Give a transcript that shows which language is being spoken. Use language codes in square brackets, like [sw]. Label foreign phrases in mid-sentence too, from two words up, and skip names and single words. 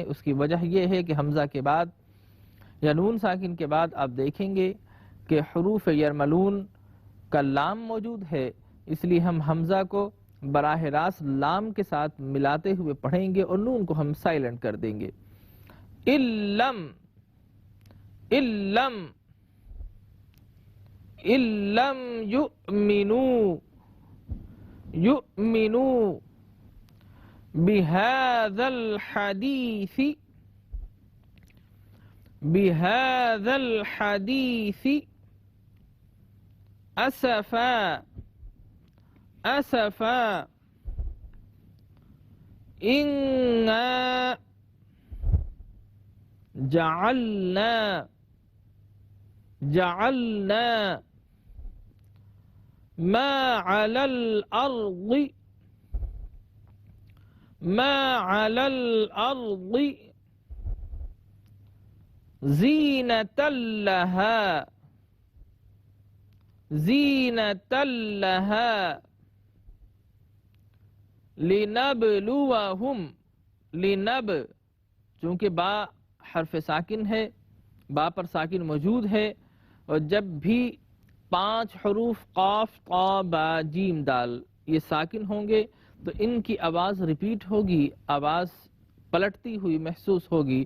[ur] اس کی وجہ یہ ہے کہ ہمزہ کے بعد یا نون ساکن کے بعد آپ دیکھیں گے کہ [ar] حروف يرملون [ur] کا لام موجود ہے، اس لیے ہم ہمزہ کو براہ راست لام کے ساتھ ملاتے ہوئے پڑھیں گے اور نون کو ہم سائلنٹ کر دیں گے. [ar] إلّم، إلّم، إلّم يؤمنوا، يؤمنوا بهذا الحديث، بهذا الحديث أسفا، أسفا إنا جعلنا، جعلنا ما على الأرض، ما على الأرض زينة لها, زينة لها لنبلوهم، لنب [ur] چونکہ با حرف ساکن ہے، با پر ساکن موجود ہے، اور جب بھی 5 حروف قاف طا با جیم دال یہ ساکن ہوں گے تو ان کی آواز ریپیٹ ہوگی، آواز پلٹتی ہوئی محسوس ہوگی.